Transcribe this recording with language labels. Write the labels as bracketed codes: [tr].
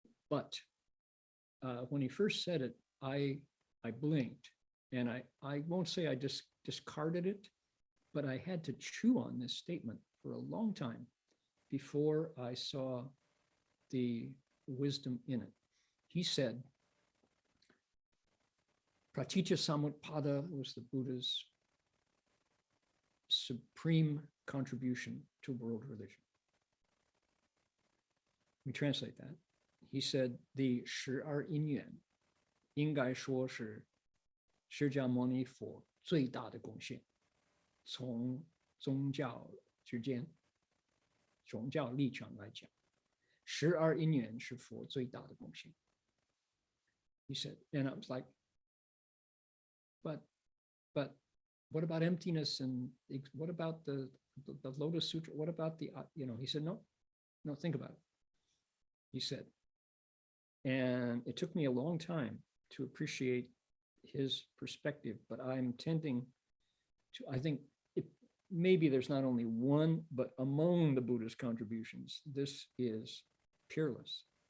[en] But when he first said it, I blinked, and I won't say I just discarded it, but I had to chew on this statement for a long time before I saw the wisdom in it. He said, Pratitya Samutpada was the Buddha's supreme contribution to world religion. Let me translate that. He said, [zh] the 12因缘应该说是释迦牟尼佛最大的贡献，从宗教之间，宗教立场来讲，12因缘是佛最大的贡献。 [en] He said, and I was like, but what about emptiness, and what about the Lotus Sutra? What about the, he said, no, think about it. He said, and it took me a long time to appreciate his perspective, but I'm tending to, I think maybe there's not only one, but among the Buddha's contributions, this is peerless.